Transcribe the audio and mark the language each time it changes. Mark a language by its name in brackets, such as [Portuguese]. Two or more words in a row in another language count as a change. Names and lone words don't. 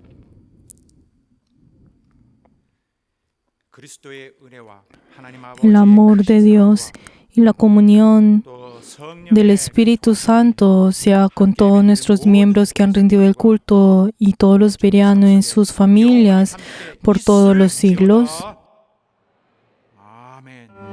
[Korean] 그리스도의 은혜와 하나님 [Spanish] el amor de [Korean] 아버지의 [Spanish] Dios y la comunión [Korean] 또 성령의 [Spanish] del Espíritu Santo sea con todos nuestros miembros que han rendido el culto y todos los bereanos en sus familias por todos los siglos. [Korean] 아멘.